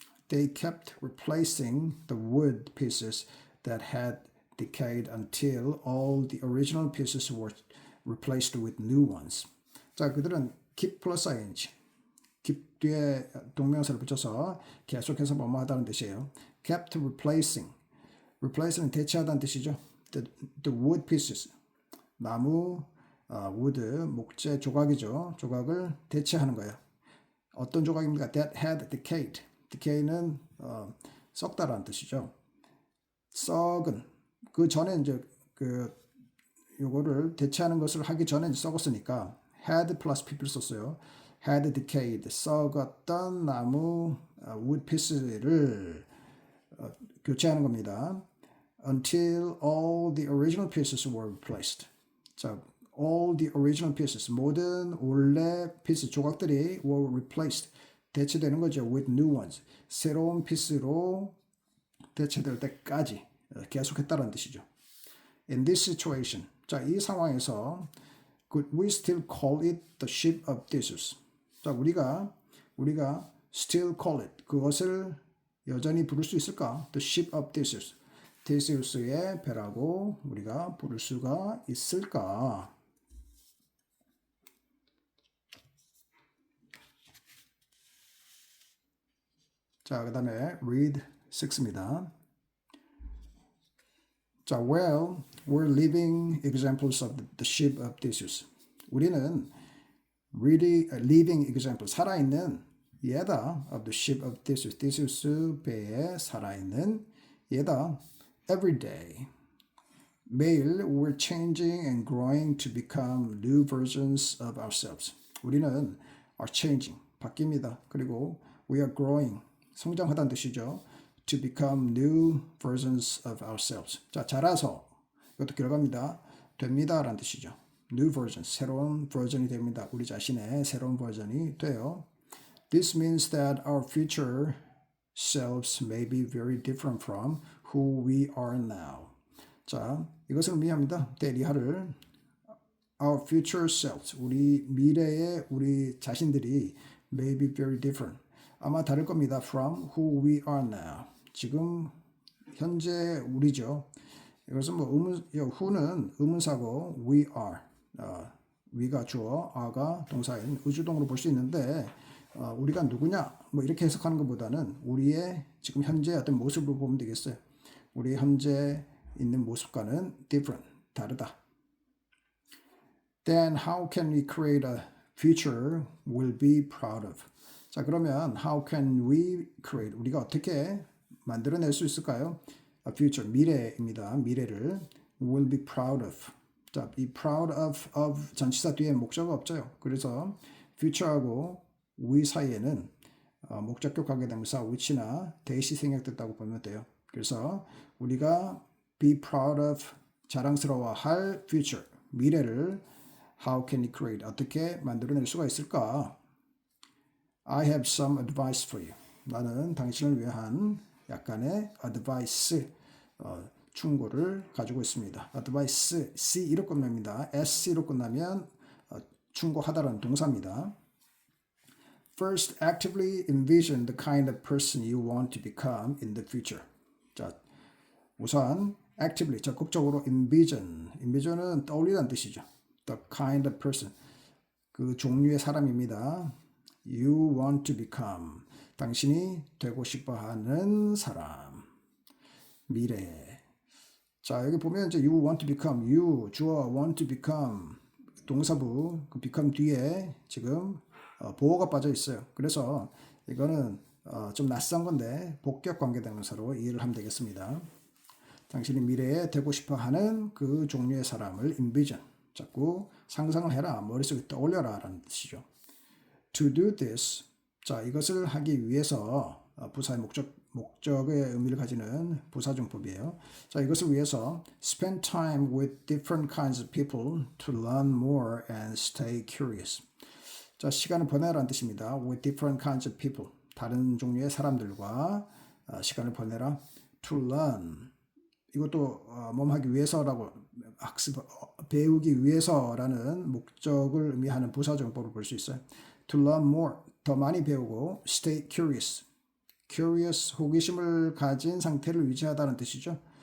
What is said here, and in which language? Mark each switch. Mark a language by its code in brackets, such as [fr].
[en] They kept replacing the wood pieces that had decayed until all the original pieces were replaced with new ones. [ko] 자, 그들은 [en] keep plus ing, [ko] keep 뒤에 동명사를 붙여서 계속해서 뭐뭐하다는 뜻이에요. [en] kept replacing, [ko] replace는 대체하다는 뜻이죠. [en] The wood pieces, [ko] 나무, [en] wood, [ko] 목재 조각이죠. 조각을 대체하는 거예요. 어떤 조각입니까? [en] That had decayed. [ko] decay는 썩다라는 뜻이죠. 썩은 그 전에 이제 요거를 대체하는 것을 하기 전에 썩었으니까 had plus pp를 썼어요. [en] had decayed, [ko] 썩었던 나무 wood piece를 교체하는 겁니다. [en] Until all the original pieces were replaced. [ko] 자, [en] all the original pieces, [ko] 모든 원래 피스 조각들이 [en] were replaced, [ko] 대체되는 거죠. [en] with new ones, [ko] 새로운 피스로 대체될 때까지 계속했다는 뜻이죠. [en] In this situation, [ko] 자, 이 상황에서 [en] could we still call it the ship of Theseus? [ko] 자, 우리가 still call it, 그것을 여전히 부를 수 있을까? [en] The ship of Theseus, [ko] 테세우스의 배라고 우리가 부를 수가 있을까? 자, 그 다음에 read 6입니다. 자, [en] well, we're living examples of the ship of Theseus. [ko] 우리는 [en] really living example, [ko] 살아있는 예다 [en] of the ship of Theseus. [ko] Theseus 배에 살아있는 예다. [en] Every day, [ko] 매일 [en] we're changing and growing to become new versions of ourselves. [ko] 우리는 [en] are changing, [ko] 바뀝니다. 그리고 [en] we are growing, [ko] 성장하다는 뜻이죠. [en] To become new versions of ourselves. [ko] 자, 자라서 이것도 결과입니다. 됩니다 라는 뜻이죠. [en] New version, [ko] 새로운 버전이 됩니다. 우리 자신의 새로운 버전이 돼요. [en] This means that our future selves may be very different from who we are now. [ko] 자, 이것을 의미합니다. [en] 대리하를 our future selves, [ko] 우리 미래의 우리 자신들이 [en] may be very different. [ko] 아마 다를 겁니다. [en] from who we are now. [ko] 지금 현재 우리죠. 이것은 who는 의문사고 we are, we가 주어, are가 동사인 의주동으로 볼 수 있는데 우리가 누구냐? 뭐 이렇게 해석하는 것보다는 우리의 지금 현재 어떤 모습을 보면 되겠어요. 우리 현재 있는 모습과는 [en] different, [ko] 다르다. [en] Then how can we create a future we'll be proud of? [ko] 자, 그러면 [en] how can we create? [ko] 우리가 어떻게 만들어낼 수 있을까요? [en] A future, [ko] 미래입니다. 미래를 [en] we'll be proud of. [ko] 자, [en] be proud of [ko] 전치사 뒤에 목적어가 없죠. 그래서 future하고 we 사이에는 목적격 관계대명사 which나 that이 생략됐다고 보면 돼요. 그래서 우리가 [en] be proud of, [ko] 자랑스러워할 future, 미래를 [en] how can we create, [ko] 어떻게 만들어낼 수가 있을까? [en] I have some advice for you. [ko] 나는 당신을 위한 약간의 advice 충고를 가지고 있습니다. advice C로 끝납니다. SC로 끝나면 충고하다라는 동사입니다. [en] First, actively envision the kind of person you want to become in the future. [ko] 자, 우선 [en] actively [ko] 적극적으로 envision은 떠올리라는 뜻이죠. [en] The kind of person [ko] 그 종류의 사람입니다. [en] You want to become [ko] 당신이 되고 싶어하는 사람 미래. 자 여기 보면 이제 [en] you want to become [ko] you 주어 [en] want to become [ko] 동사부 그 become 뒤에 지금 보어가 빠져 있어요. 그래서 이거는 좀 낯선 건데 복격 관계대명사로 이해를 하면 되겠습니다. 당신이 미래에 되고 싶어하는 그 종류의 사람을 envision 자꾸 상상을 해라 머릿속에 떠올려라 라는 뜻이죠. [en] To do this [ko] 자 이것을 하기 위해서 부사의 목적의 의미를 가지는 부사정법이에요. [en] 자 이것을 위해서 spend time with different kinds of people to learn more and stay curious. [ko] 자 시간을 보내라는 뜻입니다. [en] With different kinds of people [ko] 다른 종류의 사람들과 시간을 보내라. [en] To learn [ko] 이것도 몸하기 위해서라고 학습 배우기 위해서라는 목적을 의미하는 부사정법을 볼 수 있어요. [en] To learn more [ko] 더 많이 배우고 [en] stay curious [ko] 호기심을 가진 상태를 유지하다는 뜻이죠.